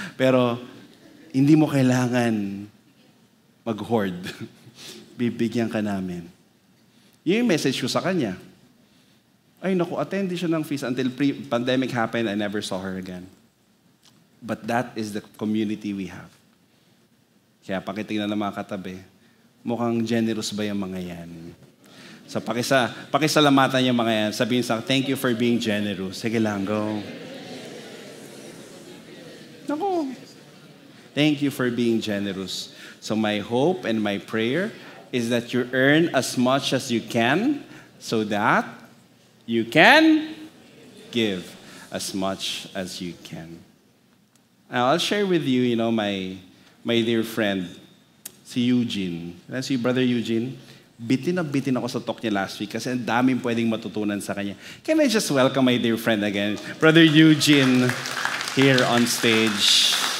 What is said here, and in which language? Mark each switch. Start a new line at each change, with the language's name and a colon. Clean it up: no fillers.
Filipino: Pero hindi mo kailangan mag-hoard. Bibigyan ka namin. Yun yung message ko sa kanya. Ay naku,
English: attend siya ng feast until pandemic happened, I never saw her again. But that is the community we have.
Filipino: Kaya pakitingnan ng mga katabi, mukhang generous ba yung mga yan? So pakisalamatan yung mga yan. Sabihin sa
English: thank you for being generous.
Filipino: Sige lang,
English: go.
Filipino: Naku.
English: Thank you for being generous. So my hope and my prayer is that you earn as much as you can so that you can give as much as you can. Now, I'll share with you, my dear friend, si Eugene.
Filipino: Si Brother Eugene, bitin ako sa talk niya last week kasi ang daming pwedeng matutunan sa kanya.
English: Can I just welcome my dear friend again, Brother Eugene, here on stage.